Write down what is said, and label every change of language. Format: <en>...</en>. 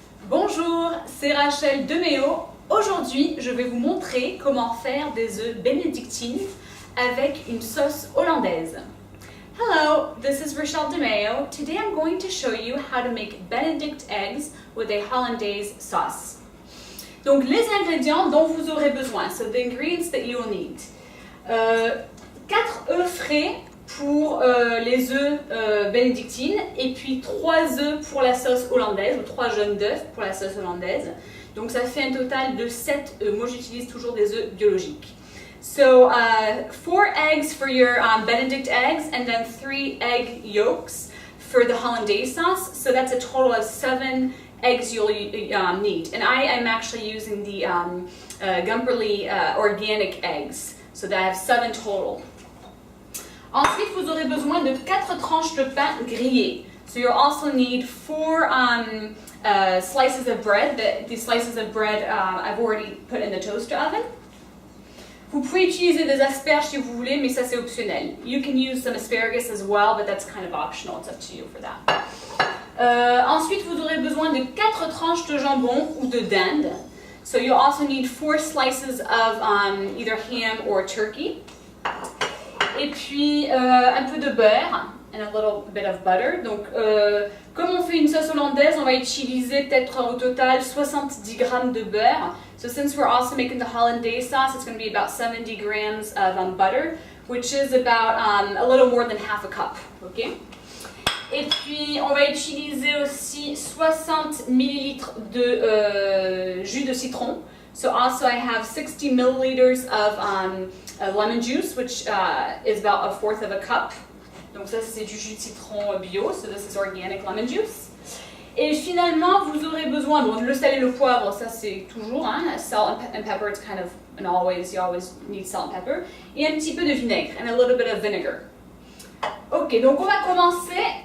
<fr>Bonjour, c'est Rachel Deméo. Aujourd'hui, je vais vous montrer comment faire des œufs bénédictines avec une sauce hollandaise.</fr> <en>Hello, this is Rachel Deméo. Today I'm going to show you how to make Benedict eggs with a hollandaise sauce.</en> <fr>Donc les ingrédients dont vous aurez besoin,</fr> <en>so the ingredients that you will need.</en> <fr>4 œufs frais pour les œufs bénédictines et puis 3 œufs pour la sauce hollandaise, ou 3 jaunes d'œufs pour la sauce hollandaise. Donc ça fait un total de 7 œufs. Moi j'utilise toujours des œufs biologiques.</fr> <en>So 4 eggs for your Benedict eggs and then 3 egg yolks for the hollandaise sauce. So that's a total of 7 eggs you'll need. And I am actually using the Gumperly organic eggs. So that I have 7 total.</en> <fr>Ensuite, vous aurez besoin de 4 tranches de pain grillé.</fr> <en>So you'll also need 4 slices of bread. These slices of bread I've already put in the toaster oven.</en> <fr>Vous pouvez utiliser des asperges si vous voulez, mais ça c'est optionnel.</fr> <en>You can use some asparagus as well, but that's kind of optional. It's up to you for that.</en> <fr>Ensuite, vous aurez besoin de 4 tranches de jambon ou de dinde.</fr> <en>So you'll also need 4 slices of either ham or turkey.</en> <fr>Et puis un peu de beurre,</fr> <en>and a little bit of butter.</en> <fr>Donc, comme on fait une sauce hollandaise, on va utiliser peut-être au total 70 grammes de beurre.</fr> <en>So since we're also making the hollandaise sauce, it's going to be about 70 grams of butter, which is about a little more than half a cup. Okay?</en> <fr>Et puis, on va utiliser aussi 60 millilitres de jus de citron.</fr> <en>So also I have 60 milliliters of lemon juice, which is about 1/4 of a cup.</en> <fr>Donc ça c'est du jus de citron bio,</fr> <en>so this is organic lemon juice.</en> <fr>Et finalement vous aurez besoin, bon, le sel et le poivre, ça c'est toujours, hein,</fr> <en>salt and pepper, it's kind of, and you always need salt and pepper.</en> <fr>Et un petit peu de vinaigre,</fr> <en>and a little bit of vinegar.</en> <fr>Ok, donc on va commencer.</fr>